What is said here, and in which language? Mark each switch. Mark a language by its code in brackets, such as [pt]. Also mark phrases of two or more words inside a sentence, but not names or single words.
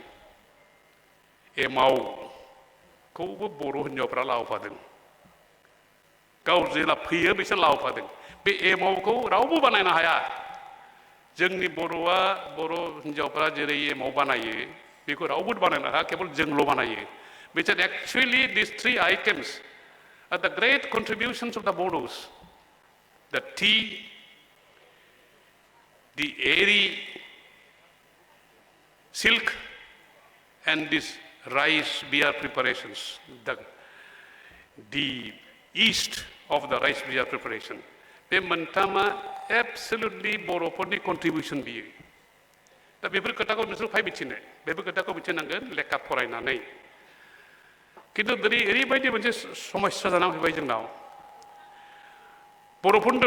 [brx] एमावखौबो बर' हिन्जावफ्रा लाबोफादों गाव जेला फैयो बिसोर लाबोफादों बे एमावखौ रावबो बानायनो हाया जोंनि बर' हिन्जावफ्रा जेरै एमाव बानायो बेखौ रावबो बानायनो हाया केवल जोंल' बानायो [en] which are actually these 3 items are the great contributions of the Bodos the tea the airy silk and this rice beer preparations the yeast of the rice beer preparation [brx] बे मोनथामा absolutely बर'फोरनि contribution बियो दा बेफोर खोथाखौ नोंसोर फाय मिथिनो बेफोर खोथाखौ मिथिनांगोन लेखा फरायनानै किन्तु ओरैबायदि मोनसे समस्या जानानै फैबाय जोंनाव बर'फोरनिल'